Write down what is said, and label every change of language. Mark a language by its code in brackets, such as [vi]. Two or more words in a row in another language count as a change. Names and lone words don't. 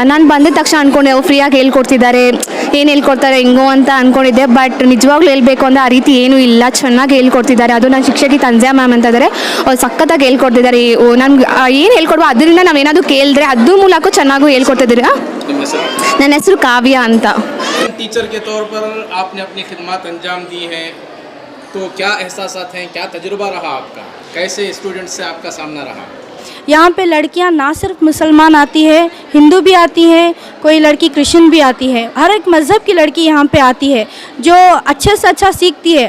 [kn] ನಾನು ಬಂದಿದ ತಕ್ಷಣ ಅಂದ್ಕೊಂಡೆ ಅವ್ರು ಫ್ರೀಯಾಗಿ ಹೇಳ್ಕೊಡ್ತಿದ್ದಾರೆ, ಏನು ಹೇಳ್ಕೊಡ್ತಾರೆ ಹಿಂಗೋ ಅಂತ ಅಂದ್ಕೊಂಡಿದ್ದೆ. ಬಟ್ ನಿಜವಾಗ್ಲೂ ಹೇಳಬೇಕು ಅಂದರೆ ಆ ರೀತಿ ಏನೂ ಇಲ್ಲ, ಚೆನ್ನಾಗಿ ಹೇಳ್ಕೊಡ್ತಿದ್ದಾರೆ. ಅದು ನನ್ನ ಶಿಕ್ಷಕಿ ತಂಜಾ ಮ್ಯಾಮ್ ಅಂತ ಇದ್ದಾರೆ, ಅವ್ರು ಸಖತ್ತಾಗಿ ಹೇಳ್ಕೊಡ್ತಿದ್ದಾರೆ. ನಮ್ಗೆ ಏನು ಹೇಳ್ಕೊಡ್ಬೋ ಅದರಿಂದ ನಾವೇನಾದರೂ ಕೇಳಿದ್ರೆ ಅದ್ರ ಮೂಲಕ ಚೆನ್ನಾಗೂ ಹೇಳ್ಕೊಡ್ತಿದ್ದೀರಿ. ನನ್ನ ಹೆಸರು ಕಾವ್ಯ ಅಂತ. [hi] टीचर के तौर पर आपने अपनी खिदमत अंजाम दी हैं, तो क्या एहसासात हैं, क्या तजुर्बा रहा आपका, कैसे स्टूडेंट से आपका सामना रहा? यहाँ पे लड़कियाँ ना सिर्फ मुसलमान आती है, हिंदू भी आती है, कोई लड़की क्रिश्चियन भी आती है, हर एक मज़हब की लड़की यहाँ पे आती है जो अच्छे से अच्छा सीखती है।